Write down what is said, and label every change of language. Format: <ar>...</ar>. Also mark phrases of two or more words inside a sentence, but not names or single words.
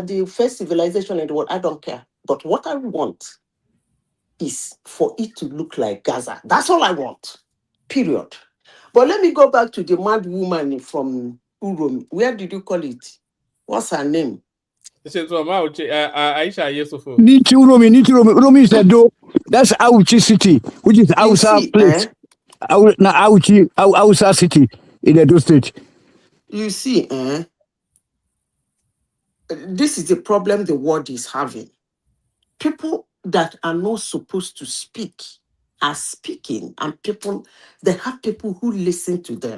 <en>that the first civilization in the world, I don't care. But what I want is for it to look like Gaza. That's all I want. Period. But let me go back to the mad woman from Urum. Where did you call it? What's her name? Aisha Yesufu. Niti Uromi. Uromi is Edo. That's Auchi City, which is You Hausa see, place. Now Auchi, Hausa City in Edo State. You see, this is the problem the world is having. People that are not supposed to speak are speaking, and they have people who listen to them.</en>